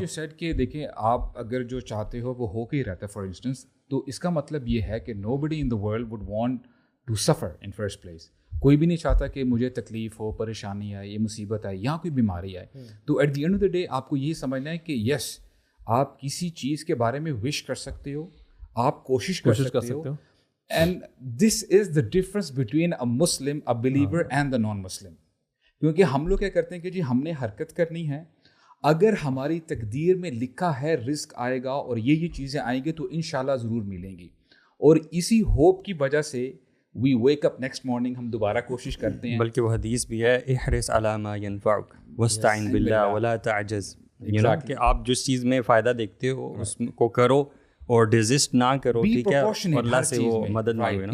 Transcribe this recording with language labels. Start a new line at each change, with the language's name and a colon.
English: you said
Urdu: کہ دیکھیں آپ اگر جو چاہتے ہو وہ ہو کے ہی رہتا ہے
English: for instance,
Urdu: تو اس کا مطلب یہ ہے کہ
English: Nobody in the world would want to suffer in first place.
Urdu: کوئی بھی نہیں چاہتا کہ مجھے تکلیف ہو, پریشانی آئے, یہ مصیبت آئے یا کوئی بیماری آئے. تو
English: at the end of the day
Urdu: آپ کو یہ سمجھنا ہے کہ یس آپ کسی چیز کے بارے میں وش کر سکتے ہو, آپ کوشش کر سکتے ہو.
English: And this is the difference between a Muslim, a believer and the non Muslim.
Urdu: کیونکہ ہم لوگ کیا کرتے ہیں کہ جی ہم نے حرکت کرنی ہے, اگر ہماری تقدیر میں لکھا ہے رزق آئے گا اور یہ چیزیں آئیں گی تو انشاءاللہ ضرور ملیں گی, اور اسی ہوپ کی وجہ سے
English: we wake up next morning,
Urdu: ہم دوبارہ کوشش کرتے ہیں. بلکہ وہ حدیث بھی ہے
Arabic: احرص علی ما ينفعک واستعن باللہ ولا تعجز,
Urdu: کہ آپ جس چیز میں فائدہ دیکھتے ہو اس کو کرو اور ڈیزسٹ نہ کرو, ٹھیک ہے, اور اللہ سے وہ مدد مانگو.